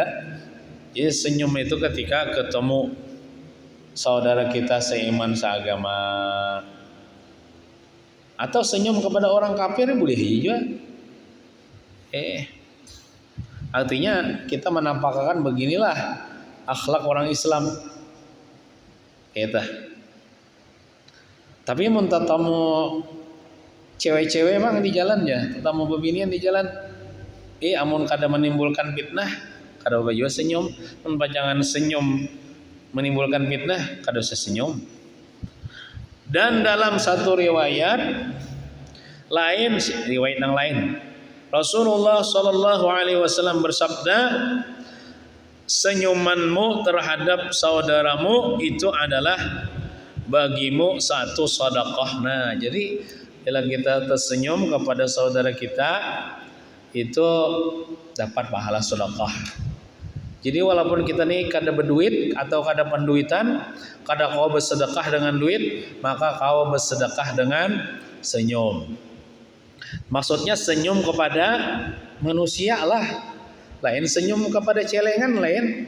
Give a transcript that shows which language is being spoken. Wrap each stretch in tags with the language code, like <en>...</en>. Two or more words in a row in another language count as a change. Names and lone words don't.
<id>Jadi senyum itu ketika ketemu saudara kita seiman seagama, atau senyum kepada orang kafir boleh juga. Artinya kita menampakkan beginilah akhlak orang Islam.</id> <bjn>Kita. Tapi mun tatamu cewek-cewek emang di jalan ya, tetamu bebinian di jalan. Amun kada menimbulkan fitnah, kada baju senyum. Mun pajangan senyum menimbulkan fitnah, kada usah senyum.</bjn> <id>Dan dalam satu riwayat lain, riwayat yang lain, Rasulullah</id> <ar>صلى الله عليه وسلم</ar> <id>bersabda, senyumanmu terhadap saudaramu itu adalah bagimu satu sedekah. Nah, jadi bila kita tersenyum kepada saudara kita itu dapat pahala sedekah.</id> <bjn>Jadi walaupun kita nih kada berduit atau kada penduitan, kada kau bersedekah dengan duit, maka kau bersedekah dengan senyum. Maksudnya senyum kepada manusia lah. Lain senyum kepada celengan lain.</bjn>